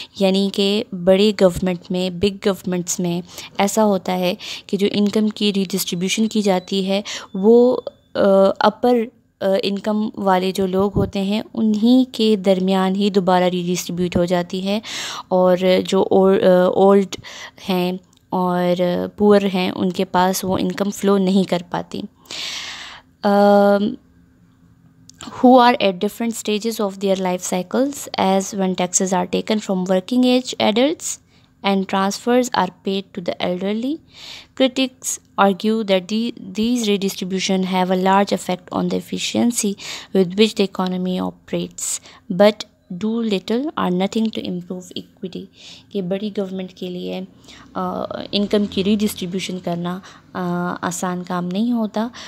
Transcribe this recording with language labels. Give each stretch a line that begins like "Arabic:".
Urdu: یعنی کہ بڑی گورنمنٹ میں، بگ گورنمنٹس میں ایسا ہوتا ہے کہ جو انکم کی ری ڈسٹریبیوشن کی جاتی ہے وہ اپر انکم والے جو لوگ ہوتے ہیں انہی کے درمیان ہی دوبارہ ری ڈسٹریبیوٹ ہو جاتی ہے، اور جو اولڈ ہیں اور پور ہیں ان کے پاس وہ انکم فلو نہیں کر پاتی.
English: Who are at different stages of their life cycles, as when taxes are taken from working age adults and transfers are paid to the elderly. Critics argue that these redistribution have a large effect on the efficiency with which the economy operates, but do little or nothing to improve equity.
Urdu: کہ بڑی government کے لیے income کی ری distribution کرنا آسان کام نہیں ہوتا.